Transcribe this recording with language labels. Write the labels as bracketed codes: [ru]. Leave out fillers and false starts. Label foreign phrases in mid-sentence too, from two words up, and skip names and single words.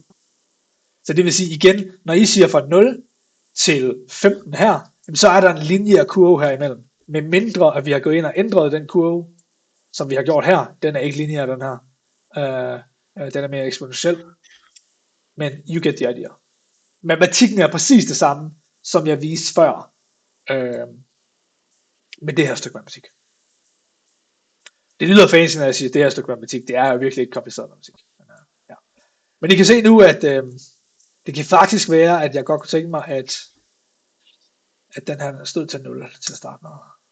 [da] Så det vil sige igen, når I siger fra 0 til 15 her, så er der en lineær kurve her imellem. Med mindre, at vi har gået ind og ændret den kurve, som vi har gjort her. Den er ikke lineær, den her. Den er mere eksponentiel. [en] Men you get the idea. [da] Matematikken er præcis det samme, som jeg viste før. Med det her stykke matematik. Det lyder fancy, når jeg siger, det her stykke matematik, det er jo virkelig ikke kompliceret matematik. Men I kan se nu, at det kan faktisk være, at jeg godt kunne tænke mig, at den her stod til 0 til at starte med.